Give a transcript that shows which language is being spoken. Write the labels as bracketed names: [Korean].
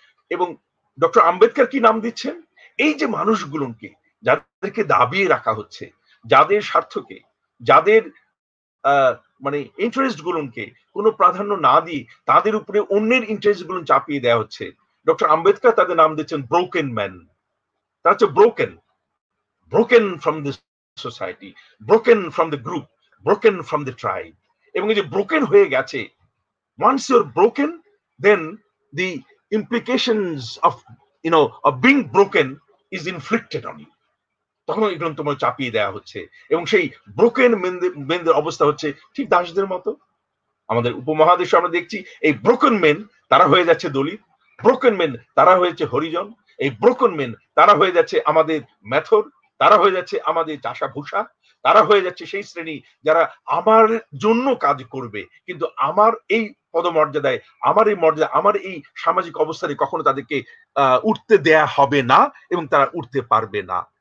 [Bangla] এবং ডক্টর আম্বেদকর কি নাম দিচ্ছেন? এই যে মানুষগুলোকে, যাদেরকে দাবিয়ে রাখা হচ্ছে, যাদের স্বার্থকে, যাদের মানে ইন্টারেস্ট গুলোকে কোনো প্রাধান্য না দিয়ে তাদের উপরে অন্যের ইন্টারেস্ট গুলো চাপিয়ে দেওয়া হচ্ছে, ডক্টর আম্বেদকর তাদের নাম দিচ্ছেন ব্রোকেন ম্যান। তারা হচ্ছে [English] Broken, broken from the society, broken from the group, broken from the tribe. [Bangla] এবং এই যে ব্রোকেন হয়ে গেছে, [English] once you're broken, then the implications of being broken is inflicted on you. [Bangla] তখন এগুলো তোমার চাপিয়ে দেওয়া হচ্ছে, এবং সেই ব্রোকেন মেনদের অবস্থা হচ্ছে ঠিক দাসদের মতো। আমাদের উপমহাদেশে আমরা দেখছি এই ব্রোকেন মেন তারা হয়ে যাচ্ছে দলিত, ব্রোকেন মেন তারা হয়েছে হরিজন, এই ব্রোকেন মেন তারা হয়ে যাচ্ছে আমাদের মেথর, তারা হয়ে যাচ্ছে আমাদের চাষা ভূষা, তারা হয়ে যাচ্ছে সেই শ্রেণী যারা আমার জন্য কাজ করবে, কিন্তু আমার এই পদমর্যাদায়, আমার এই মর্যাদা, আমার এই সামাজিক অবস্থানে কখনো তাদেরকে উঠতে দেয়া হবে না এবং তারা উঠতে পারবে না।